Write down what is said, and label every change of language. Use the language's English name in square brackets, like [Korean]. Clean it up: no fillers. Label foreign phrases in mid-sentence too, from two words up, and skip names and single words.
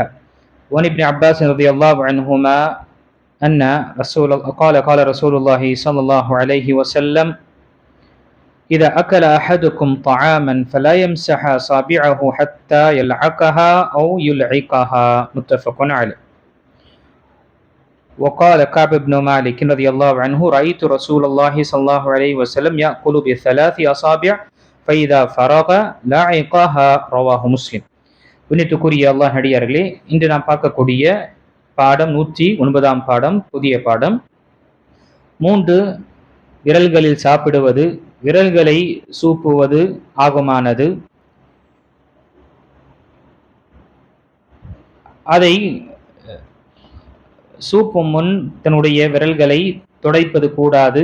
[Arabic] وعن ابن عباس رضي الله عنهما أن قال رسول الله صلى الله عليه وسلم: إذا أكل أحدكم طعاما فلا يمسح أصابعه حتى يلعقها أو يلعقها. متفق عليه. وقال كعب بن مالك رضي الله عنه: رأيت رسول الله صلى الله عليه وسلم يأكل بثلاث أصابع فإذا فرغ لعقها. رواه مسلم. [Tamil] புண்ணியத்துக்குரிய அல்லாஹ் நடிகார்களே, இன்று நாம் பார்க்கக்கூடிய பாடம் 109 பாடம், புதிய பாடம். 3 விரல்களில் சாப்பிடுவது, விரல்களை சூப்புவது ஆகுமானது. அதை சூப்பும் முன் தன்னுடைய விரல்களை துடைப்பது கூடாது.